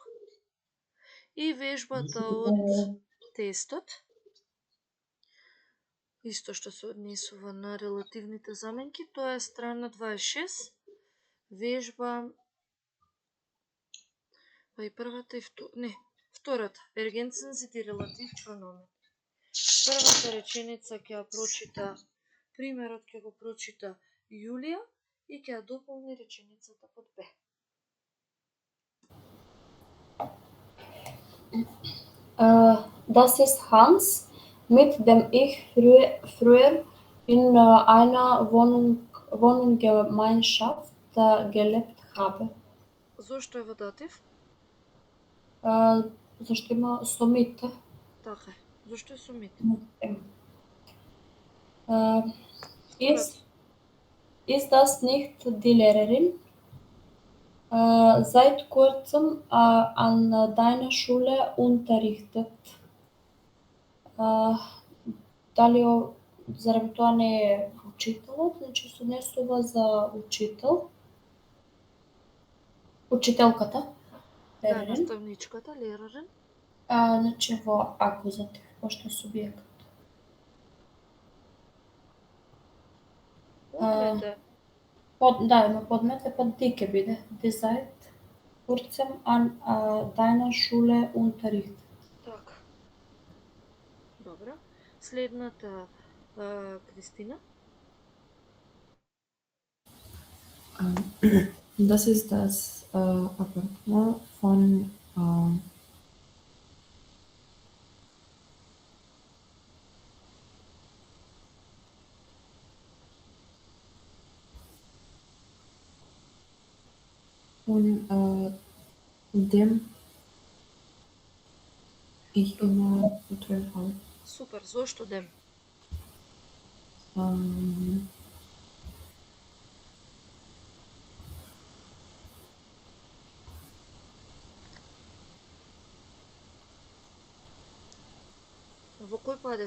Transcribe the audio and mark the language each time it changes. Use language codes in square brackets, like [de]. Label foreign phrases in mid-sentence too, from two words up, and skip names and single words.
[mk] И вежбата од тестот, исто што се однесува на релативните заменки, тоа е страна 26, вежба, па и првата и втората, ергенцензит и [de] Relativ Pronomen. [mk] Првата реченица ќе ја прочита, примерот ќе го прочита Јулија и ќе ја дополни реченицата под Б. [de] Das ist Hans, mit dem ich früher in einer Wohngemeinschaft gelebt habe. [mk] Зошто е во датив? Зашто има со mit. Така е. Зошто е со mit? [de] Ist das nicht die Lehrerin? Seit kurzem an deiner Schule unterrichtet. [mk] Дали зарем тоа не е учителот, значи се однесува за учител. Учителката. Да, Лерерин. наставничката, лерерин. Значи во акузатив, пошто е субјект. Утвете. Има подмет, под ди ќе биде. [de] Die seit kurzem an deiner Schule unterrichtet. [mk] Така. Добро. Следната, Кристина. [de] Das ist das Appartement von dem ich immer geträumt habe. [mk] Супер, зошто дем? Во кој падеш?